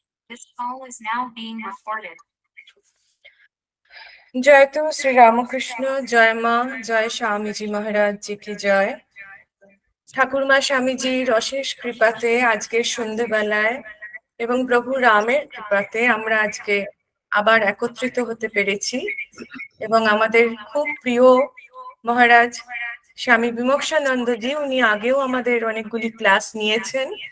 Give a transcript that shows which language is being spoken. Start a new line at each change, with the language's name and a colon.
English: This call is now being recorded.
Hindi: जय तो श्री रामकृष्ण, जय माँ, जय स्वामीजी महाराज जी की জয়।
Bangla: ঠাকুরমা স্বামীজির অশেষ কৃপাতে আজকে সন্ধ্যেবেলায় এবং প্রভু রামের কৃপাতে আমরা আজকে আবার একত্রিত হতে পেরেছি এবং আমাদের খুব প্রিয় মহারাজ স্বামী বিমোক্ষানন্দজি, উনি আগেও আমাদের অনেকগুলি ক্লাস নিয়েছেন।